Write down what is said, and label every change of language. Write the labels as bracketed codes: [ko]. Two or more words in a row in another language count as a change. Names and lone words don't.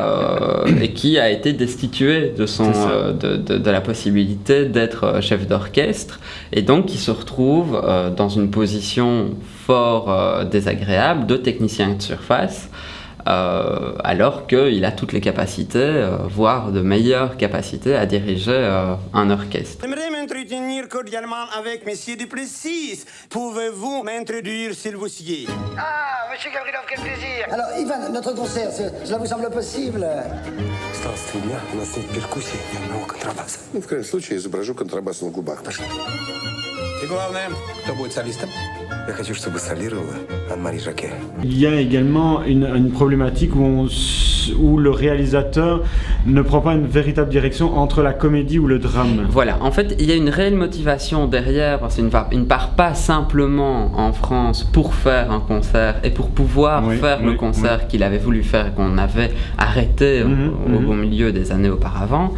[fr] a été destitué de la possibilité d'être chef d'orchestre, et donc qui se retrouve dans une position fort désagréable de technicien de surface, alors qu'il a toutes les capacités, voire de meilleures capacités à diriger un orchestre. J'aimerais m'entretenir cordialement avec Monsieur Duplessis. Pouvez-vous m'introduire, s'il vous plaît? Ah, Monsieur Gavrilov, quel plaisir! Alors, Ivan, notre concert, cela vous semble possible? [ru] Здравствуй, дня. У нас нет перкуссии, ни одного контрабаса. Ну, в крайнем случае, изображу контрабас на губах. Пошли. И главное, кто будет солистом? Я хочу, чтобы солировала Анne-Marie Jacquet. [fr] Il y a également une problématique où le réalisateur ne prend pas une véritable direction entre la comédie ou le drame. Voilà, en fait, il y a une réelle motivation derrière, parce qu'il ne part pas simplement en France pour faire un concert et pour pouvoir faire le concert qu'il avait voulu faire et qu'on avait arrêté au milieu des années auparavant.